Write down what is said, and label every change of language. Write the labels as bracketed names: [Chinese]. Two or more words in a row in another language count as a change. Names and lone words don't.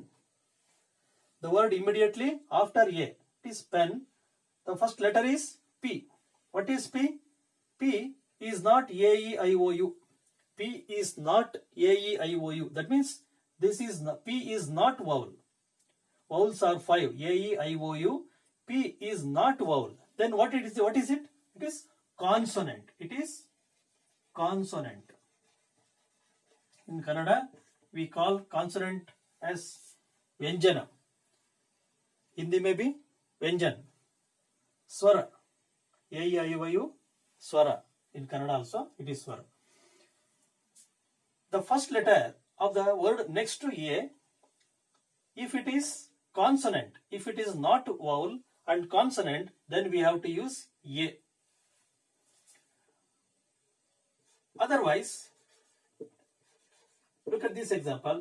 [English] The word immediately after a, it is pen. The first letter is P. What is P? P is not A-E-I-O-U. P is not A-E-I-O-U. That means this is not, P is not vowel. Vowels are 5. A-E-I-O-U. P is not vowel. Then what it is? What is it? It is consonant. It is consonant. In Kannada, we call consonant as Vyanjana. Hindi may be Vyanjan. Swara. A-E-I-O-U. Swara. In Kannada also, it is Swara. The first letter of the word next to A, if it is consonant, if it is not vowel and consonant, then we have to use A. Otherwise, look at this example.